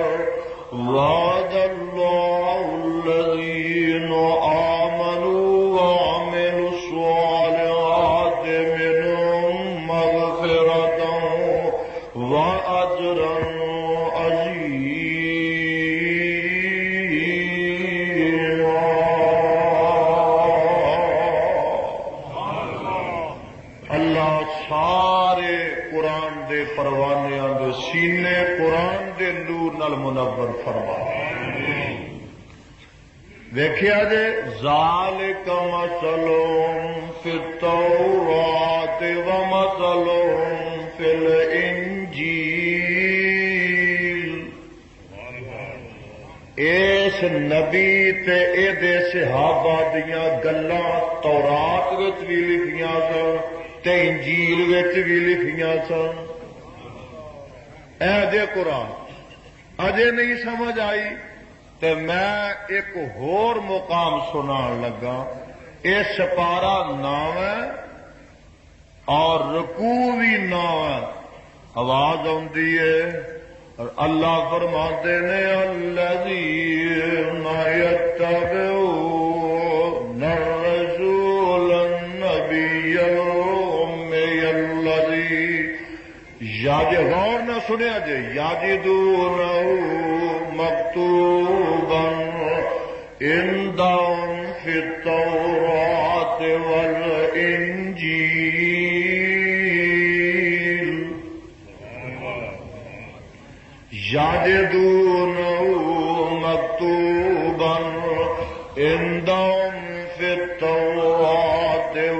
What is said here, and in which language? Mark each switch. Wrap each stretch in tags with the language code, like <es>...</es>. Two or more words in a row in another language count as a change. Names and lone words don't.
<ar>وعد الله الذين آمنوا وعملوا الصالحات منهم مغفرة وأجرا عظيما.</ar> <pa>اللہ سارے قرآن دے پروانیاں دے سینے قرآن دے نور نال منور فرما. دیکھیا جے</pa> <ar>ذالک مثلهم فی التوراۃ ومثلهم فی الانجیل.</ar> <pa>اس نبی تے اے دے صحابہ دیاں گلاں تورات وچ بھی لکھیاں سن تے انجیل وچ بھی لکھیاں سن. اے دے قرآن اجے نہیں سمجھ آئی تے میں ایک ہور مقام سنان لگا.</pa> <ur>یہ سپارہ 9 ہے اور رکوع بھی 9 ہے. آواز آتی ہے اور</ur> <pa>اللہ فرماتے نے</pa> <ar>الذین یتبعون الرسول النبی الأمی الذی</ar> <pa>غور نہ سنیا جے یجدونہ</pa> <ar>مکتوبا عندهم فی التوراۃ والانجیل یجدونہ مکتوبا عندهم فی التوراۃ</ar>